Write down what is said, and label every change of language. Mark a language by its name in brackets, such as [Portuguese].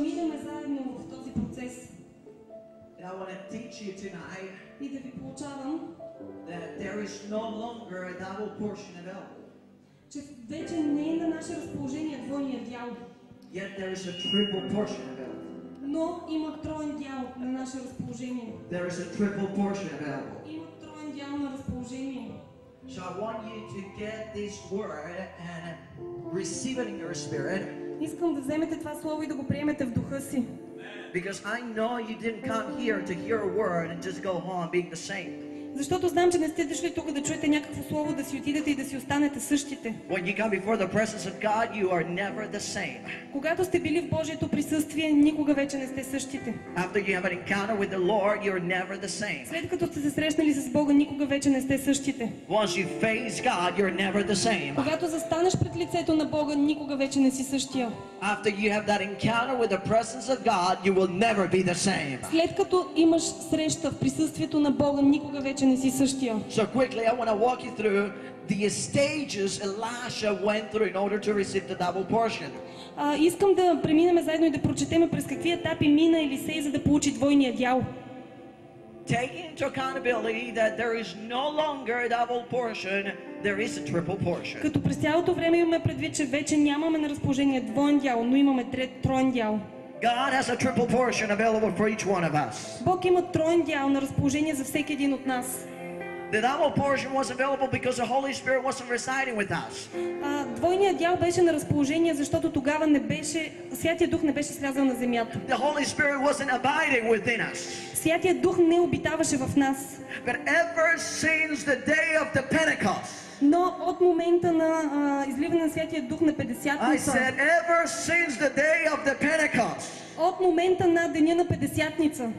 [Bulgarian] минем заедно в този процес [English] And I want to teach you tonight [Bulgarian] и да ви получавам, [English] that there is no longer a double portion available. [Bulgarian] че вече не е на наше разположение двойния дял, [English] Yet there is a triple portion available. [Bulgarian] но има троен дял на наше разположение. [English] There is a triple portion available. [Bulgarian] Има троен дял на разположение. [English] So I want you to get this word and receive it in your spirit, [Bulgarian] Искам да вземете това слово и да го приемете в духа си. [English] because I know you didn't come here to hear a word and just go home being the same. [Bulgarian] Защото знам, че не сте дошли тук да чуете някакво слово, да си отидете и да си останете същите. [English] When you come before the presence of God, you are never the same. [Bulgarian] Когато сте били в Божието присъствие, никога вече не сте същите. [English] After you have an encounter with the Lord, you're never the same. [Bulgarian] След като сте се срещнали с Бога, никога вече не сте същите. [English] Once you face God, you're never the same. [Bulgarian] Когато застанеш пред лицето на Бога, никога вече не си същия. [English] After you have that encounter with the presence of God, you will never be the same. [Bulgarian] След като имаш среща в присъствието на Бога, никога вече не си същия. [English] So quickly, I want to walk you through the stages Elisha went through in order to receive the double portion. [Bulgarian] Искам да преминем заедно и да прочетем през какви етапи мина Елисей, за да получи двойния дял. [English] Taking into accountability that there is no longer a double portion, there is a triple portion. [Bulgarian] Като през цялото време имаме предвид, че вече нямаме на разположение двоен дял, но имаме троен дял. [English] God has a triple portion available for each one of us. [Bulgarian] Бог има троен дял на разположение за всеки един от нас. [English] The double portion was available because the Holy Spirit wasn't residing with us. [Bulgarian] Двойният дял беше на разположение, защото тогава Святия Дух не беше слязал на земята. [English] The Holy Spirit wasn't abiding within us. [Bulgarian] Святия Дух не обитаваше в нас. [English] But ever since the day of the Pentecost, [Bulgarian] Но от момента на изливане на Святия Дух на [English] I [Bulgarian] Петдесятница, [English] said, ever since the day of the Pentecost, [Bulgarian] от момента на деня на Петдесятница,